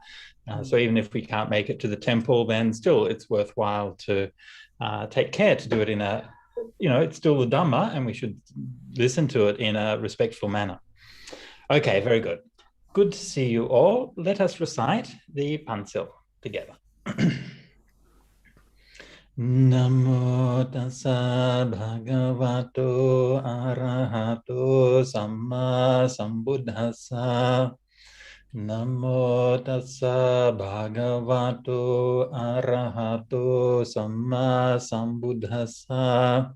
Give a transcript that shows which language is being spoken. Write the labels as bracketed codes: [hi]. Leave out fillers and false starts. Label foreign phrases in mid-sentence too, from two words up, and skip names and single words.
[en] So even if we can't make it to the temple, then still it's worthwhile to take care to do it in a, it's still the Dhamma, and we should listen to it in a respectful manner. Okay, very good. Good to see you all. Let us recite the Pansil together. [pi] Namo tassa bhagavato arahato samma sambuddhassa. Namo tassa bhagavato arahato samma sambuddhassa.